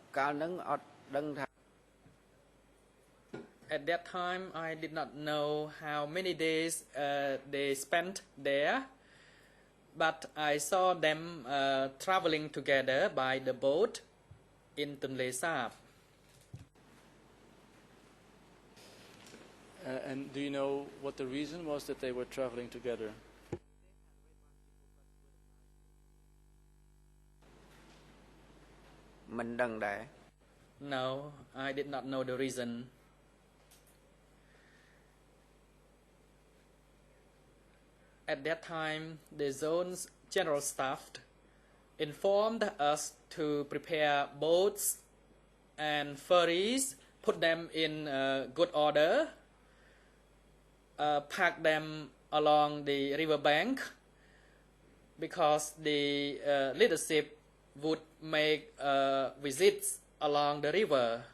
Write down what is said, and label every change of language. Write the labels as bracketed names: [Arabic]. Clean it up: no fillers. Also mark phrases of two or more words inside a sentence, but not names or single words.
[Khmer] លហ្នឹងអត់ដឹងថា [English] At that time, I did not know how many days they spent there, but I saw them traveling together by the boat in Tonle Sap. And do you know what the reason was that they were traveling together? [Khmer] Mìnhដឹងដែរ [English] No, I did not know the reason. At that time, the zone's general staff informed us to prepare boats and ferries, put them in good order, pack them along the riverbank, because the leadership would make visits along the river.